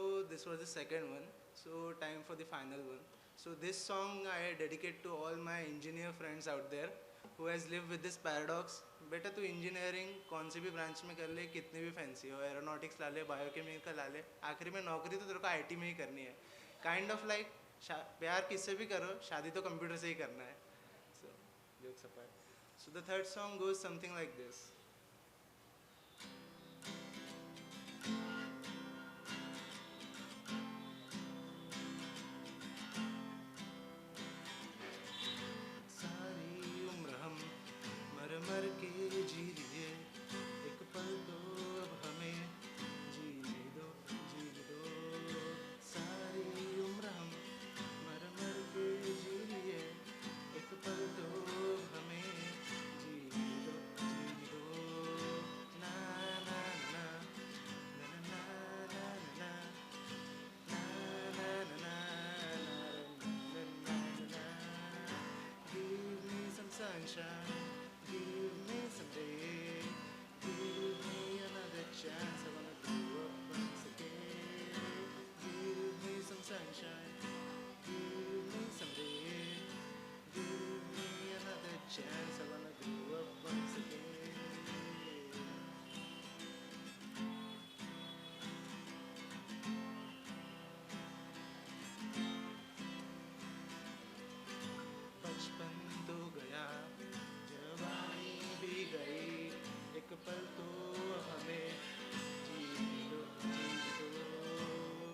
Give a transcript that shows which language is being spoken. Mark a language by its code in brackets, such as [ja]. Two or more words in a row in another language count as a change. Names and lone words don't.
[en] this was the second one. So time for the final one. So this song I dedicate to all my engineer friends out there who has lived with this paradox. [hi] बेटा तू इंजीनियरिंग कौन सी भी ब्रांच में कर ले, कितनी भी फैंसी हो, एरोनॉटिक्स ला ले, बायोकेमिकल ला ले, आखिरी में नौकरी तो तेरे को आईटी में ही करनी है. [en] kind of like [hi] प्यार किससे भी करो, शादी तो कंप्यूटर से ही करना है. [en] So jokes apart. So the third song goes something like this. [hi] सारी उम्र हम मर मर के जी लिए, एक पल तो अब हमें जीने दो, जीने दो. सारी उम्र हम मर मर के जी लिए, एक पल तो अब हमें जीने दो, जीने दो. ना ना ना ना ना ना ना ना na na na na na. [en] Give me some sunshine, give me some day, give me another chance. I wanna grow up once again. Give me some sunshine, give me some day, give me another chance. I wanna grow up once again. [hi] बचपन तो गया, जवानी भी गई, एक पल तो हमें जीने दो, जीने दो.